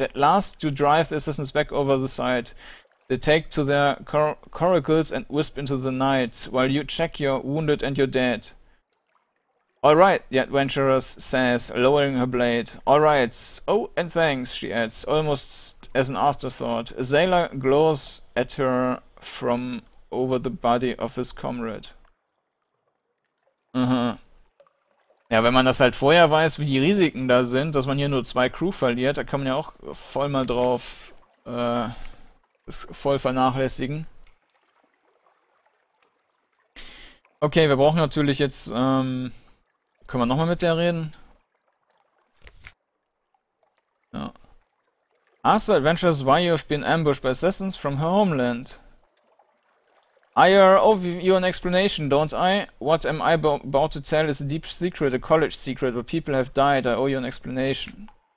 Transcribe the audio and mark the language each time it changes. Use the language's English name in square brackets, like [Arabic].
[English] At last, you drive the assassins back over the side. They take to their coracles and wisp into the night, while you check your wounded and your dead. Alright, the adventuress says, lowering her blade. Alright. Oh, and thanks, she adds, almost as an afterthought. A sailor glows at her from over the body of his comrade. [German] Ja, wenn man das halt vorher weiß, wie die Risiken da sind, dass man hier nur 2 Crew verliert, da kann man ja auch voll mal drauf das voll vernachlässigen. Okay, wir brauchen natürlich jetzt, können wir nochmal mit der reden? Ja. [English] Ask the adventurers why you have been ambushed by assassins from her homeland. I owe you an explanation, don't I? What am I about to tell is a deep secret, a college secret, where people have died. I owe you an explanation.